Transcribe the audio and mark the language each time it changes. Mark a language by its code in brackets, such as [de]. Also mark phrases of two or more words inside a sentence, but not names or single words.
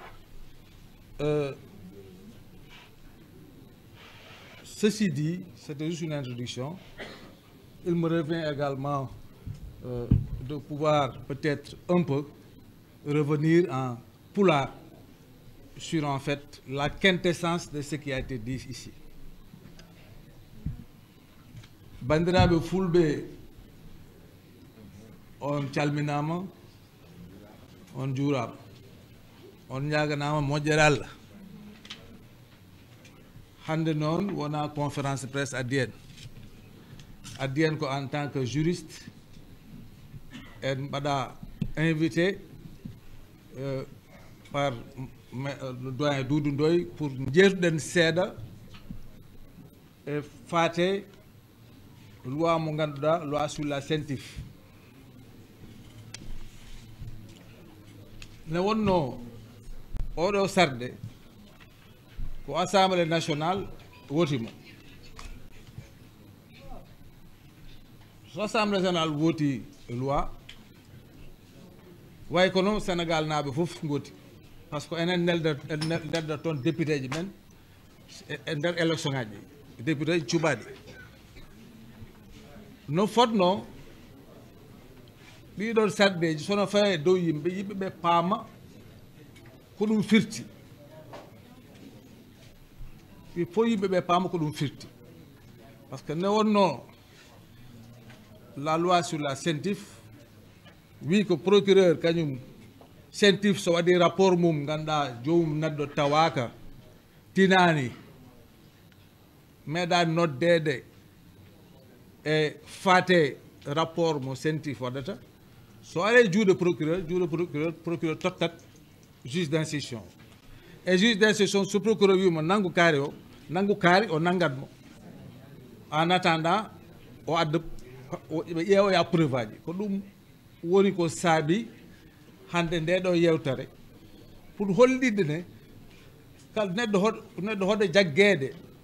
[fr] Ceci dit, c'était juste une introduction. Il me revient également de pouvoir peut-être un peu revenir en pulaar sur en fait la quintessence de ce qui a été dit ici. [ff] Bandiraɓe fulɓe on calminama, on juurama, on ñaganama moƴƴere Allah. Hande noon wona [fr] conférence de presse [ff] addiyen ko [fr] en tant que juriste [ff] en mbaɗa [fr] invité par le doyen Doudou Ndoye [ff] pour jeertuɗen seeɗa e faate loi mo ngannduɗaa [fr] loi sur la CENTIF. [ff] ne wonno oɗo sarde ko [fr] assemblée nationale [ff] wotimo. So [fr] assemblée nationale [ff] woti loi way ko noon Sénégal naaɓe fof ngoti [fr] par ce que [ff] enen nelda toon député ji men e nder élection ngaji député ji cuɓaɗi no fotno ɗiɗon sarɗeji sono fawe dow yimɓe ɓe paama ko ɗum firti [fr] il faut [ff] yimɓe ɓe paama ko ɗum firti [fr] par ce que [ff] ne wonno [fr] la loi sur la CENTIF [ff] wi ko procureur kañum CENTIF so waɗi rapport mum ganduɗa jomum neɗɗo tawaka tinani meeɗani noddede e fate rapport mo CENTIF waɗata so ari juuɗe procureur tottat [fr] juge d'instruction [ff] e [fr] juge d'instruction [ff] so procureur wimo nanggu kaari o nanggatmo [fr] en attendant [ff] o adda ɓe ƴeewoya preuve aji ko ɗum woni ko saabi hande nde ɗo yewtere pour hollidde ne kala neɗɗo hoɗe jaggeede